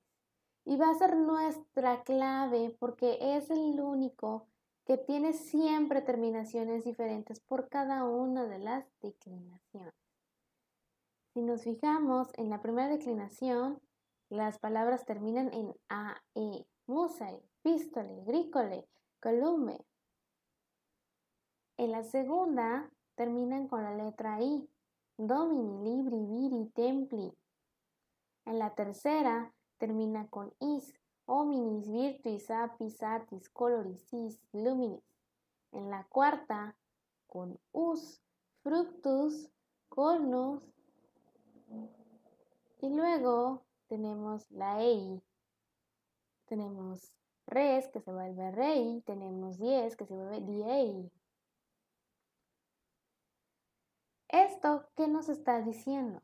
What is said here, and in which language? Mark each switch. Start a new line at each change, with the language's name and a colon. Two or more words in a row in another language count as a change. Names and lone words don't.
Spanish: Y va a ser nuestra clave porque es el único que tiene siempre terminaciones diferentes por cada una de las declinaciones. Si nos fijamos en la primera declinación, las palabras terminan en AE,
Latin: musae, pistole, gricole, colume.
Spanish: En la segunda terminan con la letra I,
Latin: domini, libri, viri, templi.
Spanish: En la tercera termina con is,
Latin: hominis, virtuis, apis, artis, coloris, sis, luminis.
Spanish: En la cuarta con us,
Latin: fructus, cornus.
Spanish: Y luego tenemos la EI. Tenemos res, que se vuelve rei. Tenemos dies, que se vuelve diei. ¿Esto qué nos está diciendo?